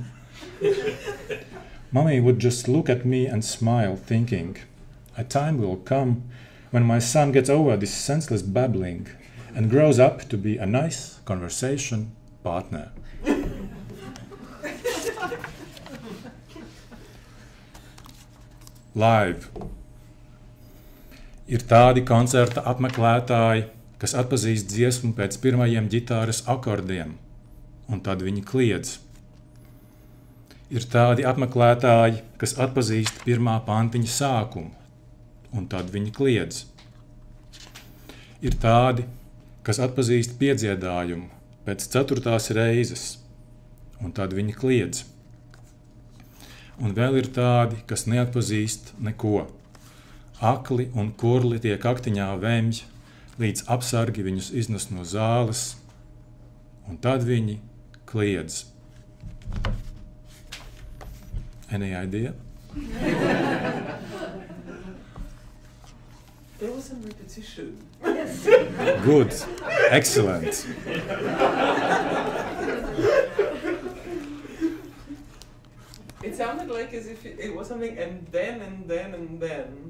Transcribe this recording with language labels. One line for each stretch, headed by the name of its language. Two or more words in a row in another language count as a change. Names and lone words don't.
English: Mommy would just look at me and smile, thinking, a time will come when my son gets over this senseless babbling and grows up to be a nice conversation partner. Live.
Latvian: Ir tādi koncerta apmeklētāji, kas atpazīst dziesmu pēc pirmajiem ģitāras akordiem, un tad viņi kliedz. Ir tādi apmeklētāji, kas atpazīst pirmā pantiņa sākumu, un tad viņi kliedz. Ir tādi, kas atpazīst piedziedājumu pēc 4. reizes, un tad viņi kliedz. Un vēl ir tādi, kas neatpazīst neko. Akli un kurli tiek aktiņā vemj, līdz apsargi viņus iznes no zāles, un tad viņi kliedz.
English: Any idea? There was some repetition. Yes. Good. Excellent. It sounded like as if it was something and then and then and then.